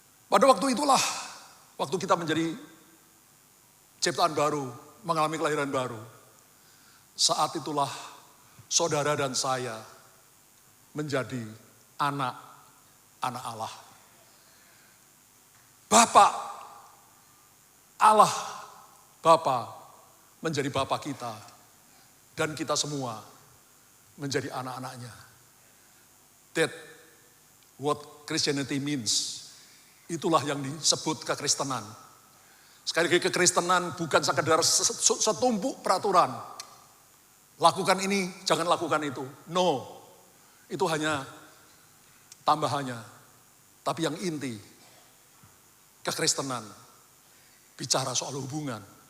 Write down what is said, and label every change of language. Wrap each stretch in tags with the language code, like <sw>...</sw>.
<id>Pada waktu itulah, waktu kita menjadi ciptaan baru, mengalami kelahiran baru, saat itulah saudara dan saya menjadi anak-anak Allah. Bapak Allah, Bapa menjadi Bapa kita, dan kita semua menjadi anak-anaknya.</id> <en>That what Christianity means.</en> <id>Itulah yang disebut kekristenan. Sekali lagi, kekristenan bukan sekedar setumpuk peraturan. Lakukan ini, jangan lakukan itu. No, itu hanya tambahannya. Tapi yang inti, kekristenan bicara soal hubungan.</id>